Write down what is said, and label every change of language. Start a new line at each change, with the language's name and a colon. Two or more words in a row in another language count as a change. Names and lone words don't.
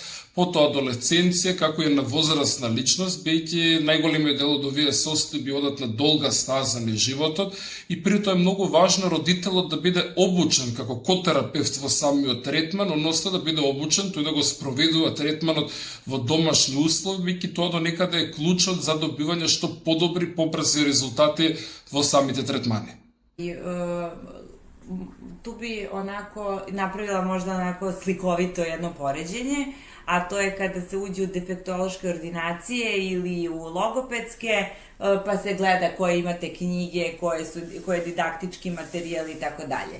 Macedonian: потоа адолесценција, како и на возрастна личност, бејќи најголемиот дел од овие состојби одат на долга стаза на животот и при тоа е многу важно родителот да биде обучен како котерапевт во самиот третман, односно да биде обучен тој да го спроведува третманот во домашни услови, бејќи тоа до некаде е клучот за добивање што подобри, побрзи резултати во самите третмани. И,
Serbian: tu bi onako napravila možda onako slikovito jedno poređenje, a to je kada se uđe u defektološke ordinacije ili u logopedske, pa se gleda koje imate knjige, koje je didaktički materijal i tako dalje.